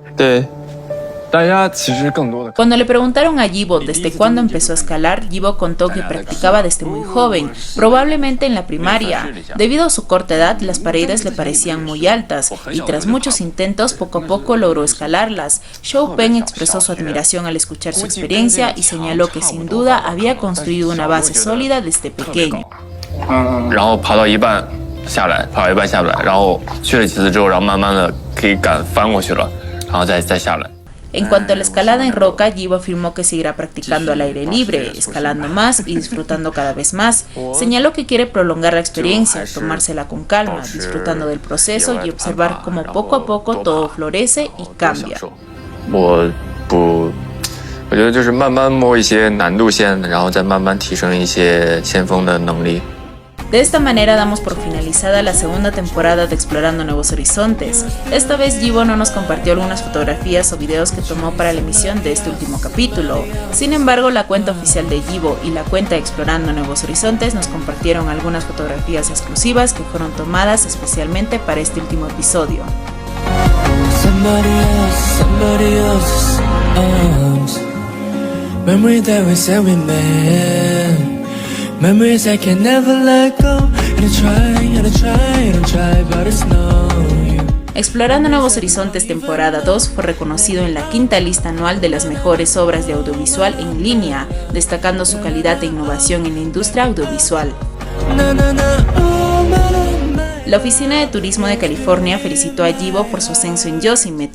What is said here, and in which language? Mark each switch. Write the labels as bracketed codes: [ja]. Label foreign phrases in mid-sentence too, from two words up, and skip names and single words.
[es] Cuando le preguntaron a Yibo desde cuándo empezó a escalar, Yibo contó que practicaba desde muy joven, probablemente en la primaria. Debido a su corta edad, las paredes le parecían muy altas y tras muchos intentos poco a poco logró escalarlas. Xiaopeng expresó su admiración al escuchar su experiencia y señaló que sin duda había construido una base sólida desde pequeño. [zh] 然后爬到一半下来，爬到一半下不来，然后去了几次之后，然后慢慢的可以敢翻过去了，然后再下来。 [es] En cuanto a la escalada en roca, Yibo afirmó que seguirá practicando al aire libre, escalando más y disfrutando cada vez más. Señaló que quiere prolongar la experiencia, tomársela con calma, disfrutando del proceso y observar cómo poco a poco todo florece y cambia. [zh] 我觉得就是慢慢摸一些难度线，然后再慢慢提升一些先锋的能力。 [es] De esta manera damos por finalizada la segunda temporada de Explorando Nuevos Horizontes. Esta vez Yibo no nos compartió algunas fotografías o videos que tomó para la emisión de este último capítulo. Sin embargo, la cuenta oficial de Yibo y la cuenta Explorando Nuevos Horizontes nos compartieron algunas fotografías exclusivas que fueron tomadas especialmente para este último episodio. [en] Somebody else's arms. Memory that we said we made. Memories I can never let go. And I try, and I try, and I try, but it's no use. [es] Explorando Nuevos Horizontes temporada 2 fue reconocido en la quinta lista anual de las mejores obras de audiovisual en línea, destacando su calidad e innovación en la industria audiovisual. La Oficina de Turismo de California felicitó a Yibo por su ascenso en Yosemite.